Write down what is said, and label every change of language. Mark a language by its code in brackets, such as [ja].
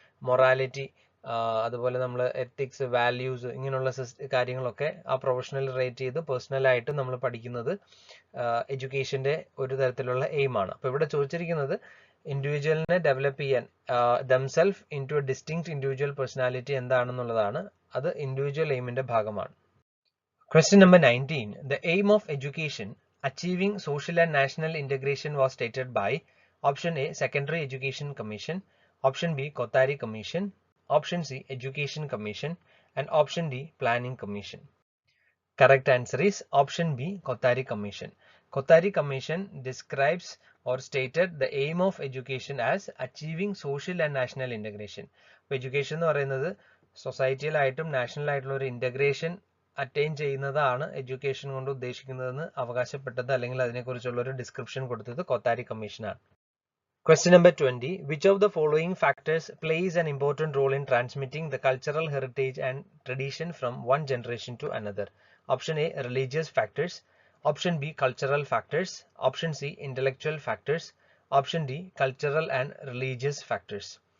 [ml] Morality, അതുപോലെ നമ്മൾ ethics, values, ഇങ്ങനെയുള്ള കാര്യങ്ങളൊക്കെ ആ പ്രൊഫഷണൽ റേറ്റ് ചെയ്ത് പേഴ്സണലായിട്ട് നമ്മൾ പഠിക്കുന്നത് എഡ്യൂക്കേഷന്റെ ഒരു തരത്തിലുള്ള എയിമാണ്. അപ്പോൾ ഇവിടെ ചോദിച്ചിരിക്കുന്നത് ഇൻഡിവിജ്വലിനെ ഡെവലപ്പ് ചെയ്യാൻ [en] themself in to a distinct individual personality [ml] എന്താണെന്നുള്ളതാണ്. അത് ഇൻഡിവിജ്വൽ എയിമിന്റെ ഭാഗമാണ്. [en] Question number 19. The aim of education, achieving social and national integration, was stated by option A, Secondary Education Commission, option B, Kothari Commission, option C, Education Commission, and option D, Planning Commission. Correct answer is option B, Kothari Commission. Kothari Commission describes or stated the aim of education as achieving social and national integration. [ml] Education എന്ന് പറയുന്നത് സൊസൈറ്റിയിലായിട്ടും national ആയിട്ടുള്ള ഒരു integration attain ചെയ്യുന്നതാണ് education കൊണ്ട് ഉദ്ദേശിക്കുന്നതെന്ന് അവകാശപ്പെട്ടത്, അല്ലെങ്കിൽ അതിനെക്കുറിച്ചുള്ള ഒരു ഡിസ്ക്രിപ്ഷൻ കൊടുത്തത് കൊത്താരി കമ്മീഷനാണ്. [en] Question number 20. Which of the following factors plays an important role in transmitting the cultural heritage and tradition from one generation to another? Option A, religious factors. Option B, cultural factors. Option C, intellectual factors. Option D, cultural and religious factors.